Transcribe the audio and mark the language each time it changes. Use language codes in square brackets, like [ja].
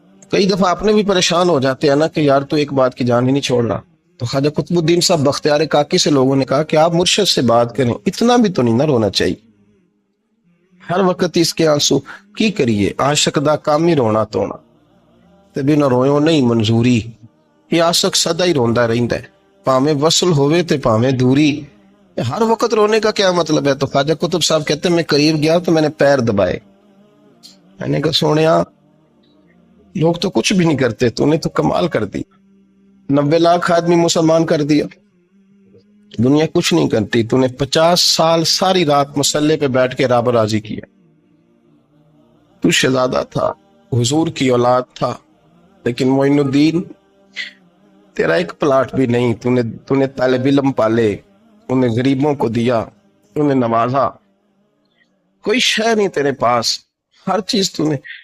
[ur] کئی دفعہ آپ نے بھی پریشان ہو جاتے ہیں نا کہ یار تو ایک بات کی جان ہی نہیں چھوڑ رہا. تو خواجہ قطب الدین صاحب بختیار کاکی سے لوگوں نے کہا کہ آپ مرشد سے بات کریں، اتنا بھی تو نہیں نہ رونا چاہیے، ہر وقت اس کے آنسو کی کریے. [pa] عاشق دا کام ہی رونا تونا تے بنا رویوں نہیں منظوری. یہ عاشق سدا ہی روندا رہندا ہے، پاویں وصل ہوئے تے پاویں دوری. [ur] ہر وقت رونے کا کیا مطلب ہے؟ تو خواجہ قطب صاحب کہتے ہیں میں قریب گیا تو میں نے پیر دبائے، میں نے کہا سونیا لوگ تو کچھ بھی نہیں کرتے، تو نے تو کمال کر دی. 90 لاکھ آدمی مسلمان کر دیا، دنیا کچھ نہیں کرتی. تو نے 50 سال ساری رات مسلح پہ بیٹھ کے رب راضی کیا. تو شہزادہ تھا، حضور کی اولاد تھا، لیکن معین الدین تیرا ایک پلاٹ بھی نہیں. تو نے طالب علم پالے، انہیں غریبوں کو دیا، انہیں نوازا، کوئی شے نہیں تیرے پاس، ہر چیز تو نے.